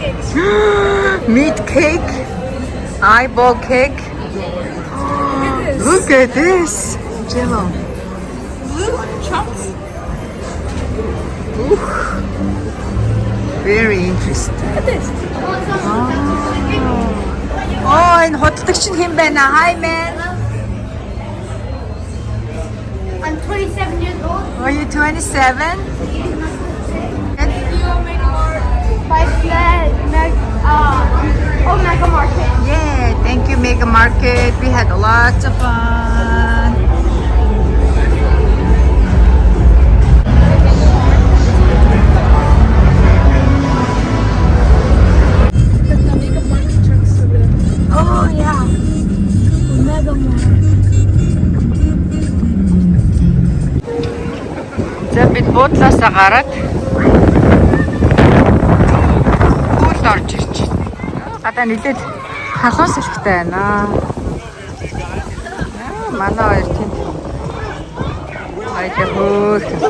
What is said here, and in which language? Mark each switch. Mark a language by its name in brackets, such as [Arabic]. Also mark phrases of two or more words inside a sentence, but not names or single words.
[English] Meat cake. Eyeball cake. Look at this. Jello. Chunks. Very interesting. Look at this. [Mongolian] Oh, энэ худалдагч нь хэн байна? [English] Hi man. I'm 27 years old. Are you 27? By Mega Market. Yeah, thank you Mega Market. We had lots of fun. Oh yeah. Mega Market. [Mongolian] За бид буудлаасаа гараад пүүлд орж ирж байна. Гадаа нэлээд халуун салхитай байна. Манай хоёр тэнд айдаа хөөх.